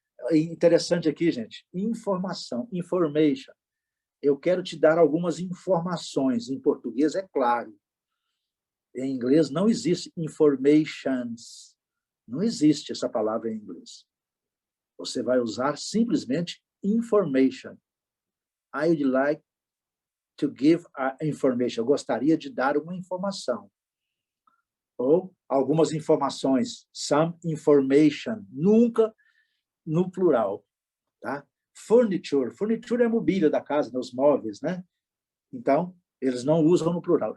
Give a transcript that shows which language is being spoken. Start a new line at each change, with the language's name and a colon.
Portuguese: É interessante aqui, gente, informação, information. Eu quero te dar algumas informações. Em português, é claro. Em inglês, não existe informations. Não existe essa palavra em inglês. Você vai usar simplesmente information.
English: I would like to give a information.
Portuguese: Eu gostaria de dar uma informação. Ou algumas informações.
English: Some information.
Portuguese: Nunca no plural. Tá? Furniture. Furniture é a mobília da casa, né? Os móveis, né? Então, eles não usam no plural.